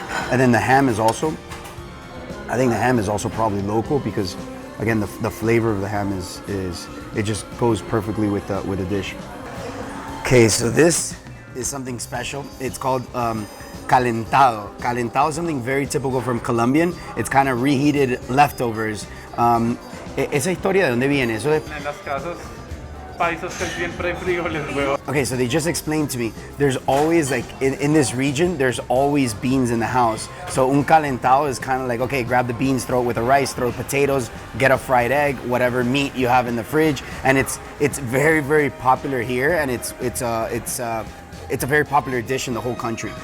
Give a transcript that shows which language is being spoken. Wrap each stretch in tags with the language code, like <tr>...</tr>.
<en>And then the ham is also, I think the ham is also probably local because, again, the flavor of the ham is it just goes perfectly with the dish. Okay, so this is something special. It's called calentado. Calentado is something very typical from Colombian. It's kind of reheated leftovers.</en> <es>Esa historia, ¿de dónde viene? Eso de... En las casas paisas que siempre hay frijoles, huevos.</es> <en>Okay, so they just explained to me, there's always, like, in this region, there's always beans in the house. So un calentado is kind of like, okay, grab the beans, throw it with the rice, throw potatoes, get a fried egg, whatever meat you have in the fridge. And it's very, very popular here, and it's a very popular dish in the whole country.</en>